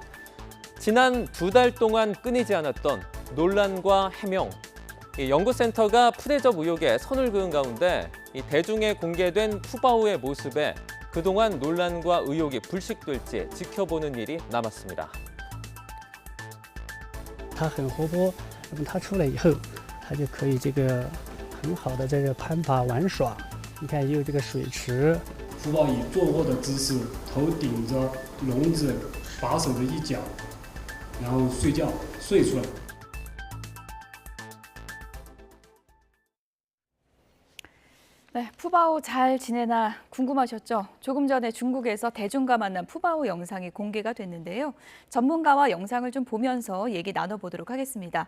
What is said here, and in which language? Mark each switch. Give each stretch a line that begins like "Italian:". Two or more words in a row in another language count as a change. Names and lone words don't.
Korean: 지난 2달 동안 끊이지 않았던 논란과 해명. 이 연구센터가 푸대접 의혹에 선을 그은 가운데 이 대중에 공개된 푸바오의 모습에 그동안 논란과 의혹이 불식될지 지켜보는 일이 남았습니다.
Chinese: 它很活泼，那么它出来以后，它就可以这个很好的这个攀爬玩耍。你看也有这个水池。福宝以坐卧的姿势，头顶着笼子把手的一角，然后睡觉睡出来。
Korean: 네, 푸바오 잘 지내나 궁금하셨죠? 조금 전에 중국에서 대중과 만난 푸바오 영상이 공개가 됐는데요. 전문가와 영상을 좀 보면서 얘기 나눠보도록 하겠습니다.